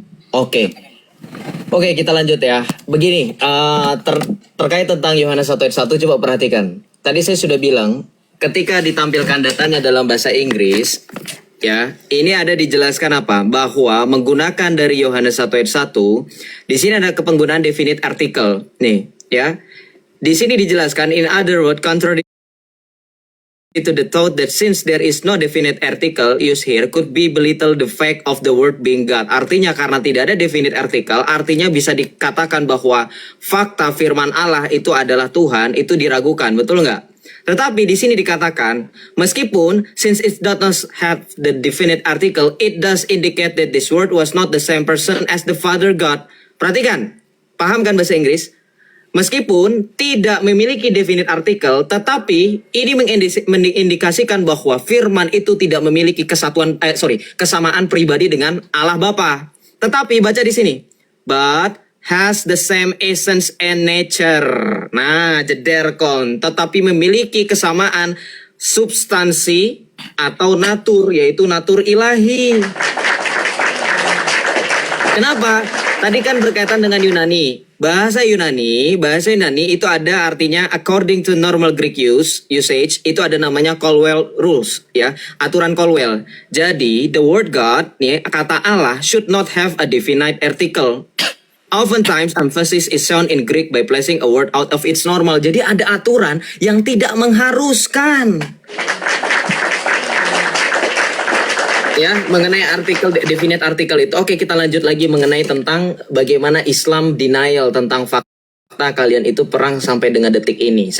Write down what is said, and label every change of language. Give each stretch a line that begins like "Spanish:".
Indonesian: Oke, kita lanjut ya. Begini, terkait tentang Yohanes 1 ayat 1, coba perhatikan. Tadi saya sudah bilang, ketika ditampilkan datanya dalam bahasa Inggris, ya, ini ada dijelaskan apa? Bahwa menggunakan dari Yohanes 1 ayat 1, di sini ada kepenggunaan definite article. Nih, ya. Di sini dijelaskan,
English: in other words, contrary to the thought that since there is no definite article used here could be belittle the fact of the word being God.
Indonesian: Artinya karena tidak ada definite article, artinya bisa dikatakan bahwa fakta firman Allah itu adalah Tuhan, itu diragukan, betul nggak? Tetapi di sini dikatakan, meskipun
English: since it does not have the definite article, it does indicate that this word was not the same person as the Father God.
Indonesian: Perhatikan, paham kan bahasa Inggris? Meskipun tidak memiliki definite artikel, tetapi ini mengindikasikan bahwa firman itu tidak memiliki kesamaan pribadi dengan Allah Bapa. Tetapi baca di sini,
English: but has the same essence and nature.
Indonesian: Nah, jederkon, tetapi memiliki kesamaan substansi atau natur, yaitu natur ilahi. Kenapa? Tadi kan berkaitan dengan Yunani. Bahasa Yunani itu ada artinya
English: according to normal Greek usage,
Indonesian: itu ada namanya Colwell rules, ya, aturan Colwell.
English: Jadi the word God,
Indonesian: nih, kata Allah
English: should not have a definite article. Oftentimes emphasis is shown in Greek by placing a word out of its normal.
Indonesian: Jadi ada aturan yang tidak mengharuskan. Ya, mengenai artikel definite artikel itu. Oke, kita lanjut lagi mengenai tentang bagaimana Islam denial tentang fakta kalian itu perang sampai dengan detik ini.